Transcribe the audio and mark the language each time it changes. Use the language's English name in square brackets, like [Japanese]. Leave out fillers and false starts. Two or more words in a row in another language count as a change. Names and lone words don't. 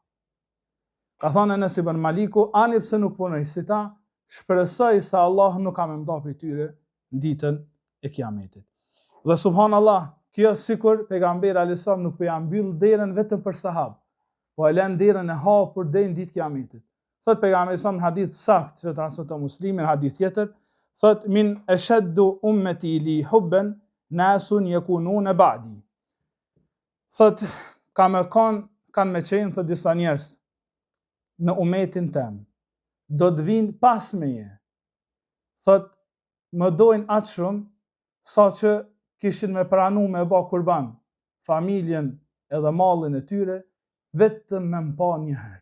[Albanian] Ka thonë Enes ibn Maliku, ani pse nuk punoj si ta, shpresoj se Allah nuk ka më nda për tyre në ditën e Kiametit. Dhe subhanallah, kjo sikur pejgamberi [Arabic] alayhis salam [Albanian] nuk po ja mbyll derën vetëm për sahabë, po e lën derën e hapur deri në ditë Kiametit. thot pejgamberi sa në hadith sakt që transmeton Muslimi, në hadith tjetër, thot [Arabic] min ashaddu ummati li hubban nasun yakununa ba'di. [Albanian] Thot kanë me qenë thot disa njerëz në umetin tem, do të vinë pas meje. Thot më dojnë atë shumë sa që kishin me pranu me ba kurban familjen edhe mallin e tyre vetëm me mpa një herë.